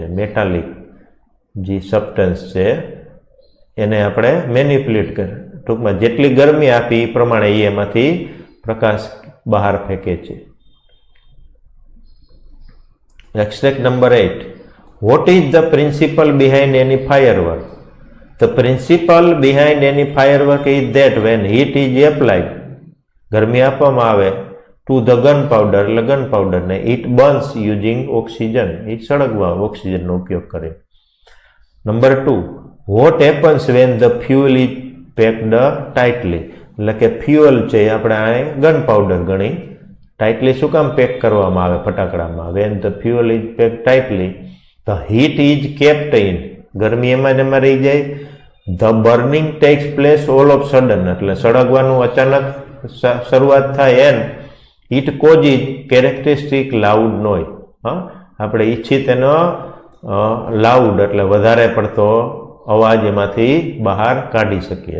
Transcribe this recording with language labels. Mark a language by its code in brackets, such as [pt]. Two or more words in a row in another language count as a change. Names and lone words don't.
[gu] મેટાલિક જે સબસ્ટન્સ છે એને આપણે મેનિપ્યુલેટ ટૂંકમાં જેટલી ગરમી આપી એ પ્રમાણે એ એમાંથી પ્રકાશ બહાર ફેંકે છે. [en] Extract number 8. What is the principle behind any firework? The principle behind any firework is that when heat is applied, [gu] ગરમી આપવામાં આવે [en] to the gunpowder, [gu] એટલે ગનપાઉડર ને, [en] it burns using oxygen, [gu] એ સળગવા ઓક્સિજનનો ઉપયોગ કરે. નંબર 2. [en] What happens when the fuel is packed tightly? [gu] એટલે કે ફ્યુઅલ છે આપણે ગનપાઉડર ગણી ટાઇટલી શું કામ પેક કરવામાં આવે ફટાકડામાં? [en] when the fuel is packed tightly, the heat is kept in, [gu] ગરમી એમાં જ એમાં રહી જાય. [en] The burning takes place all of sudden, [gu] એટલે સળગવાનું અચાનક શરૂઆત થાય. [en] And it causes characteristic loud noise, [gu] આપણે ઈચ્છિત એનો લાઉડ એટલે વધારે પડતો અવાજ એમાંથી બહાર કાઢી શકીએ.